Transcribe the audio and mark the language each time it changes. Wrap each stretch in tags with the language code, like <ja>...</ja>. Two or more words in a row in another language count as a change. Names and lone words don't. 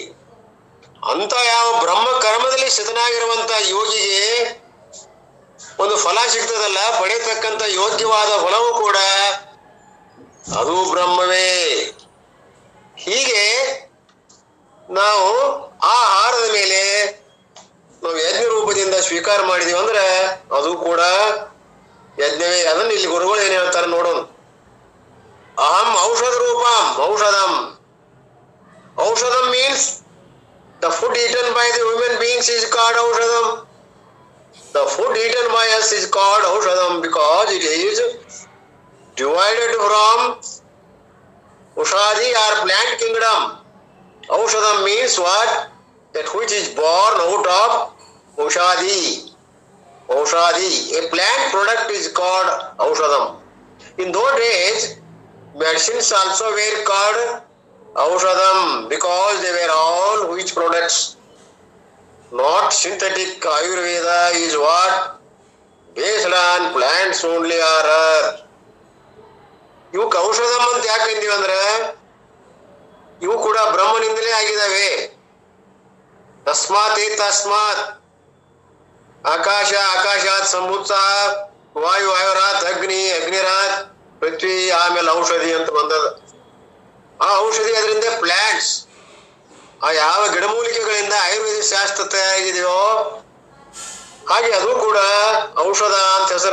<kn>ಅಂತ ಯಾವ ಬ್ರಹ್ಮ ಕರ್ಮದಲ್ಲಿ ಸ್ಥಿತನಾಗಿರುವಂತ ಯೋಗಿಗೆ ಒಂದು ಫಲ ಸಿಗ್ತದಲ್ಲ, ಪಡೆಯತಕ್ಕಂತ ಯೋಗ್ಯವಾದ ಫಲವೂ ಕೂಡ ಅದು ಬ್ರಹ್ಮವೇ. ಹೀಗೆ ನಾವು ಆ ಆಹಾರದ ಮೇಲೆ ನಾವು ಯಜ್ಞ ರೂಪದಿಂದ ಸ್ವೀಕಾರ ಮಾಡಿದೀವಿ ಅಂದ್ರೆ ಅದು ಕೂಡ ಯಜ್ಞವೇ. ಅದನ್ನ ಇಲ್ಲಿ ಗುರುಗಳು ಏನ್ ಹೇಳ್ತಾರೆ ನೋಡೋಣ.</kn> <sa>ಅಹಂ ಔಷಧ ರೂಪಂ ಔಷಧಂ. ಔಷಧಂ</sa> <en>ಮೀನ್ಸ್ the food eaten by the human beings is called ಔಷಧಂ. The food eaten by us is called ಔಷಧಂ because it is divided from Ushadi or plant kingdom. Aushadam means what? That which is born out of Ushadi. Ushadi. A plant product is called Aushadam. In those days, medicines also were called Aushadam because they were all which products? Not synthetic. Ayurveda is what? Based on plants only or earth.</en> <kn>ಇವಕ್ಕೆ ಔಷಧಂ ಅಂತ ಯಾಕೆ ಅಂತೀವಿ ಅಂದ್ರೆ ಇವು ಕೂಡ ಬ್ರಹ್ಮನಿಂದಲೇ ಆಗಿದಾವೆ.</kn> <sa>ತಸ್ಮಾತ್ ತಸ್ಮಾತ್ ಆಕಾಶ ಆಕಾಶಾತ್ ಸಂಭೂತ ವಾಯು ವಾಯುರಾತ್ ಅಗ್ನಿ ಅಗ್ನಿರಾತ್ ಪೃಥ್ವಿ</sa> <kn>ಆಮೇಲೆ ಔಷಧಿ ಅಂತ ಬಂದದ. ಆ ಔಷಧಿ ಅದರಿಂದ ಪ್ಲಾಂಟ್ಸ್ ಆ ಯಾವ ಗಿಡಮೂಲಿಕೆಗಳಿಂದ ಆಯುರ್ವೇದ ಶಾಸ್ತ್ರ ತಯಾರಾಗಿದೆಯೋ ಹಾಗೆ ಅದು ಕೂಡ ಔಷಧ ಅಂತ ಹೆಸರ.</kn>